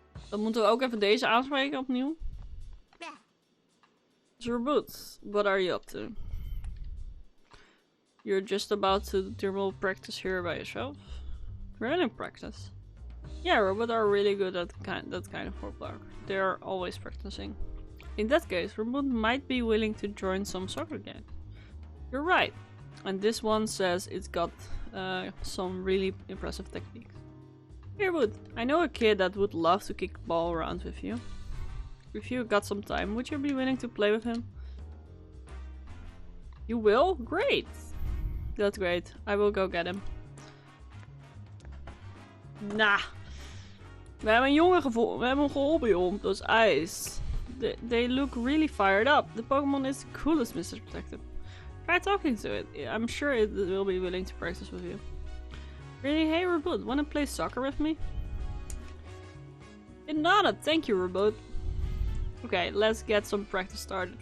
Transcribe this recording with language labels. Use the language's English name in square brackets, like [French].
[Dutch] Dan moeten we ook even deze aanspreken opnieuw. [English] Reboot, what are you up to? You're just about to do practice here by yourself? We're in practice. Yeah, robots are really good at that kind of football. They are always practicing. In that case, Robot might be willing to join some soccer game. You're right. And this one says it's got some really impressive techniques. Here, Wood, I know a kid that would love to kick the ball around with you. If you got some time, would you be willing to play with him? You will? Great! That's great. I will go get him. Nah. [Dutch] We hebben een jongen gevonden. We hebben hem geholpen, joh. Dat is ijs. [English] They look really fired up. The Pokemon is the coolest, Mr. Detective. Try talking to it. I'm sure it will be willing to practice with you. Really? Hey, Reboot, wanna play soccer with me? It nodded. Thank you, Reboot. Okay, let's get some practice started.